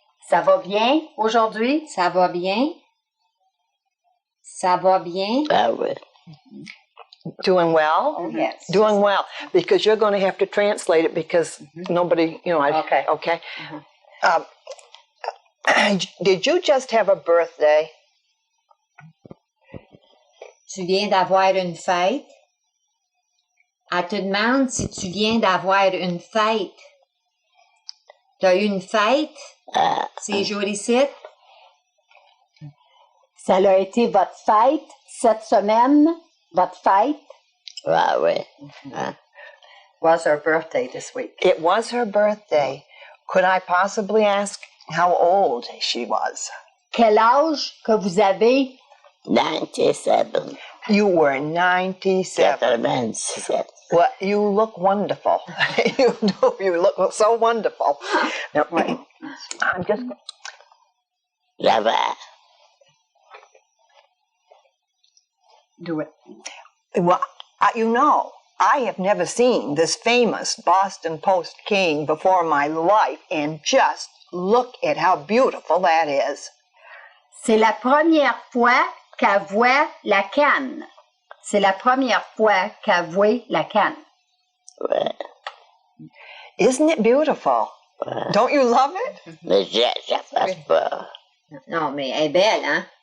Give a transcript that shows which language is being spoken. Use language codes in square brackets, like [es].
[fr] Ça va bien aujourd'hui? Ça va bien? Ça va bien? [en] Doing well? Oh, yes. Doing well. Because you're going to have to translate it because nobody, Okay. Okay. Did you just have a birthday? [fr] Tu viens d'avoir une fête? Elle te demande si tu viens d'avoir une fête. T'as eu une fête? C'est joli site. Ça a été votre fête cette semaine? Votre fête? Oui. [en] Was her birthday this week. It was her birthday. Could I possibly ask how old she was? [fr] Quel âge que vous avez? 97. [en] You were 97. 97. Well, you look wonderful. You do. You look so wonderful. Now, I'm just... [fr] J'avais. [en] Do it. Well, I have never seen this famous Boston Post cane before in my life, and just look at how beautiful that is. [fr] C'est la première fois qu'elle voit la canne. C'est la première fois qu'elle voit la canne. Ouais. [en] Isn't it beautiful? Don't you love it? [fr] Mais je fasse pas. Non, mais elle est belle, hein?